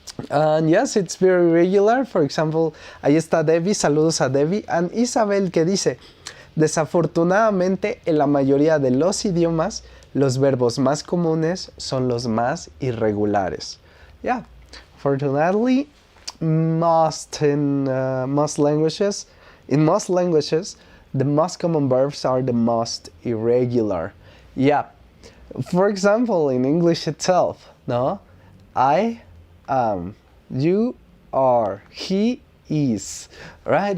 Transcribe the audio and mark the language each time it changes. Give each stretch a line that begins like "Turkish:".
English: And yes, it's very regular. For example,
Spanish: ahí está Debbie. Saludos a Debbie. And Isabel que dice, desafortunadamente en la mayoría de los idiomas, los verbos más comunes son los más irregulares.
English: Yeah, fortunately, in most languages, the most common verbs are the most irregular. Yeah, for example, in English itself, no, I am, you are, he is, right?